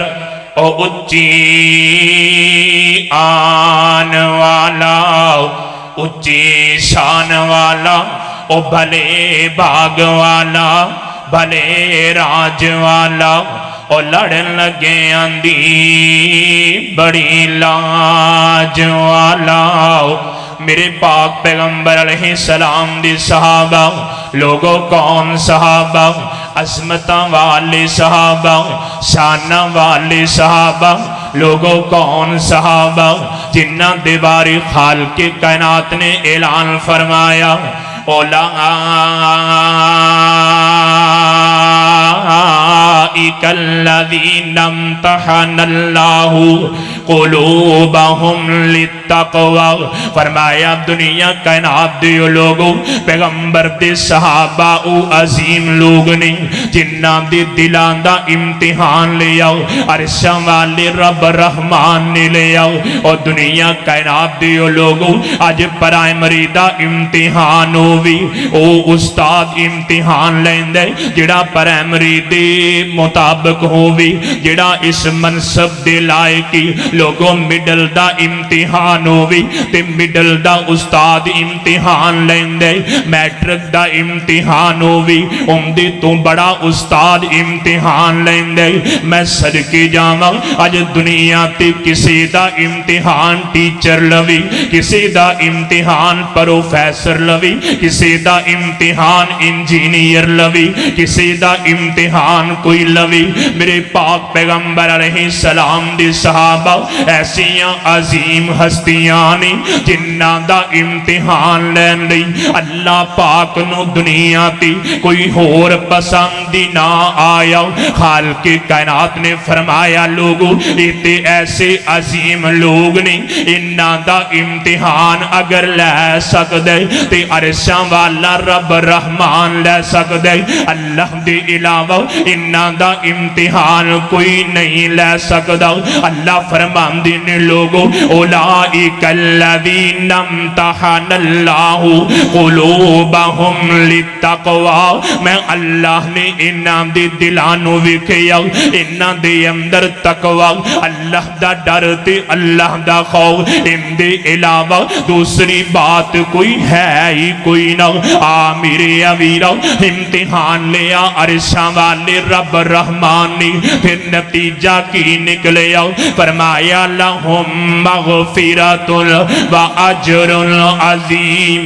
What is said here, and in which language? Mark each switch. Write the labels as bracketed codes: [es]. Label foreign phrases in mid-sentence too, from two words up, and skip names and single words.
[pa] او اچھی آن والا، اچھی شان والا، او بھلے باغ والا، بھلے راج والا، او لڑن لگے آندی بڑی لاج والا. میرے پاک پیغمبر [ar] علیہ السلام [pa] دی صحابہ لوگوں کون صحابہ؟ عظمتاں والے صحابہ، شاناں والے صحابہ. لوگوں کون صحابہ؟ جنہ دے بارے خالق کائنات نے اعلان فرمایا [ar] اولئک الذین امتحن اللہ قلوبہم للتقوی. [pa] فرمایا دنیا کائنات دے لوگوں پیغمبر دے صحابہ او عظیم لوگ نے جنہ دے دلان دا امتحان لے آؤ، عرشاں والے رب رحمان نے لے آؤ. اور دنیا کائنات دے لوگوں اج پرائمری دا امتحان ہووی، او استاد امتحان لیندے جڑا پرائمری دے مطابق ہووی، جڑا اس منصب دے لائقی. لوگوں مڈل دا امتحان ہووی تے مڈل دا استاد امتحان لیندے. میٹرک دا امتحان ہووی، اندے تو بڑا استاد امتحان لیندے. میں صدقے جاواں اج دنیا تے کسی دا امتحان ٹیچر لوی، کسی دا امتحان پروفیسر لوی، کسی دا امتحان انجینئر لوی، کسی دا امتحان کوئی لوی. میرے پاک پیغمبر [ar] علیہ السلام [pa] دے صحابہ ایسیاں عظیم ہستیاں نے جنہ دا امتحان لین لئی اللہ پاک نو دنیا تی کوئی ہور پسندی نہ آیا. خالق کائنات نے فرمایا لوگو ایتے ایسے عظیم لوگ نے انہاں دا امتحان اگر لے سکدے تے عرشاں والا رب رحمان لے سکدے. اللہ دے علاوہ انہاں دا امتحان کوئی نہیں لے سکدا. اللہ فرماندے نے لوگو [ar] اولئک الذین امتحن اللہ قلوبہم للتقوی. [pa] میں اللہ نے انہاں دے دلانو وکھیا، انہاں دے اندر تقوی، اللہ دا ڈر تے اللہ دا خوف. ان دے علاوہ دوسری بات کوئی ہے ہی کوئی نہ. آ میرے اویرا امتحان لیا عرشاں والے رب رحمان نے، پھر نتیجہ کی نکلیا فرمایا [ar] لہم مغفرۃ و اجر عظیم.